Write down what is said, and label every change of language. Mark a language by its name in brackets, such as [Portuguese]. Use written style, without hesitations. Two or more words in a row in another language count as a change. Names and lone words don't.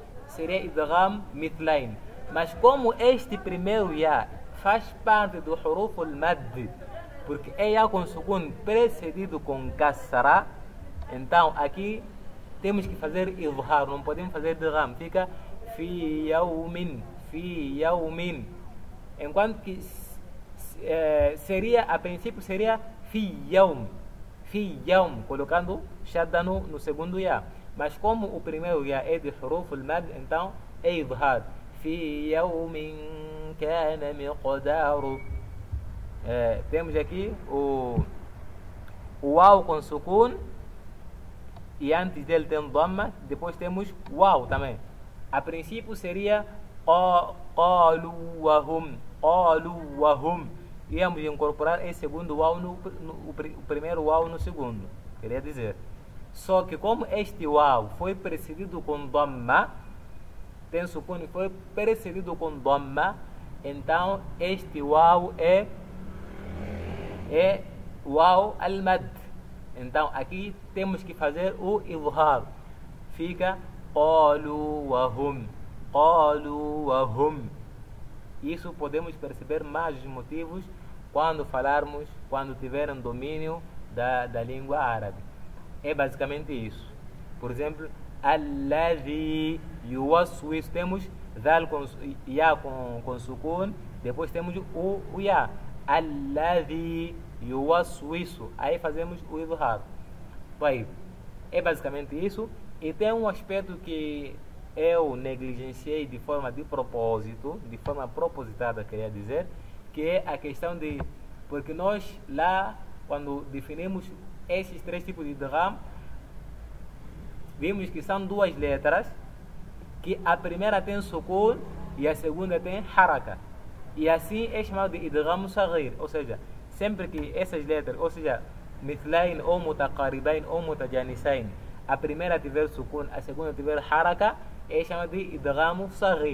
[Portuguese] seria [Arabic] إدغام مثلين. [Portuguese] Mas como este primeiro ya faz parte do [Arabic] حروف المد, [Portuguese] porque é ya com sukun precedido com kasra, então aqui temos que fazer idhar, não podemos fazer idgham, fica [Arabic] في يوم، في يوم. [Portuguese] Enquanto que seria, a princípio seria [Arabic] في يوم, [Portuguese] colocando shadda no segundo ya. Mas como o primeiro ya é de [Arabic] حروف المد, [Portuguese] então é idhar. [Arabic] في يوم كان مقداره. [Portuguese] Temos aqui o waw com sukun, e antes dele tem dhamma, depois temos waw também. A princípio seria [Arabic] قالوا وهم. [Portuguese] Íamos incorporar esse segundo waw o primeiro waw no segundo, queria dizer. Só que como este waw foi precedido com dhamma, tem sukun e foi precedido com dhamma, então este waw é [Arabic] واو المد. [Portuguese] Então aqui temos que fazer o idhar, fica [Arabic] قالوا وهم. [Portuguese] Isso podemos perceber mais os motivos quando tiverem domínio da língua árabe. É basicamente isso. Por exemplo, [Arabic] الذي يوسوس, [Portuguese] temos dal com ya com sukun, depois temos o ya, [Arabic] الذي يوسوس, [Portuguese] aí fazemos o idhar. Bem, é basicamente isso. E tem um aspecto que eu negligenciei de forma de propósito, de forma propositada, queria dizer, que é a questão de, porque nós lá, quando definimos esses três tipos de idgham, vimos que são duas letras, que a primeira tem sukun e a segunda tem haraka, e assim é chamado de [Arabic] إدغام صغير, [Portuguese] ou seja, sempre que essas letras, ou seja, mithlain ou mutaqaribain ou mutajanisain, a primeira tiver sukun, a segunda tiver haraka, é chamado de [Arabic] إدغام صغير.